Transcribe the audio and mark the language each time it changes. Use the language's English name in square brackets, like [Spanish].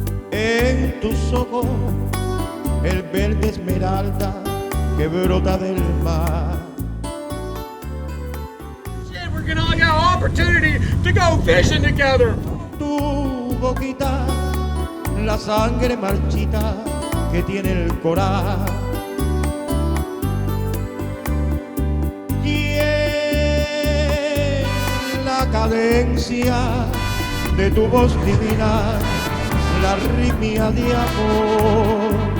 [Spanish] En tus ojos el verde esmeralda que brota del mar. [English] Shit, we're gonna get an opportunity to go fishing together. [Spanish] Tu boquita, la sangre marchita que tiene el coral. Y en la cadencia de tu voz divina, la arritmia de amor.